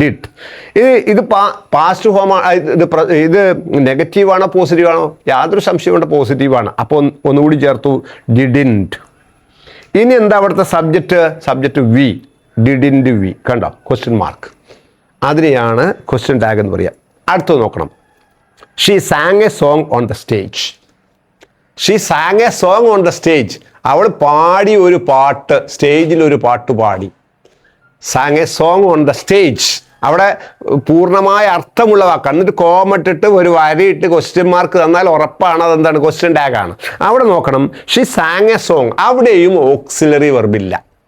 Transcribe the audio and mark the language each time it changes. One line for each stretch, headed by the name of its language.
Malayalam: Did. ഇത് past ഫോമാണ്. ഇത് നെഗറ്റീവാണോ പോസിറ്റീവാണോ? യാതൊരു സംശയമുണ്ട്, പോസിറ്റീവാണ്. അപ്പോൾ ഒന്നുകൂടി ചേർത്തു, ഡിഡിൻറ്റ്. ഇനി എന്താ അവിടുത്തെ സബ്ജക്റ്റ് വി. Didn't V. കണ്ടോ ക്വസ്റ്റ്യൻ മാർക്ക്. അതിനെയാണ് ക്വസ്റ്റ്യൻ ടാഗ് എന്ന് പറയുക. അടുത്തത് നോക്കണം.
English: She sang a song on the stage. She sang a song on the stage.
Malayalam: അവൾ പാടി ഒരു പാട്ട്, സ്റ്റേജിൽ ഒരു പാട്ട് പാടി.
English: sang a song on the stage.
Malayalam: അവിടെ പൂർണ്ണമായ അർത്ഥമുള്ള വാക്കാണ്. എന്നിട്ട് കോമട്ടിട്ട് ഒരു വരയിട്ട് ക്വസ്റ്റ്യൻ മാർക്ക് തന്നാൽ ഉറപ്പാണ് അതെന്താണ്, ക്വസ്റ്റ്യൻ ടാഗ് ആണ്. അവിടെ നോക്കണം.
English: She sang a song.
Malayalam: അവിടെയും ഓക്സിലറി വെർബില്ല.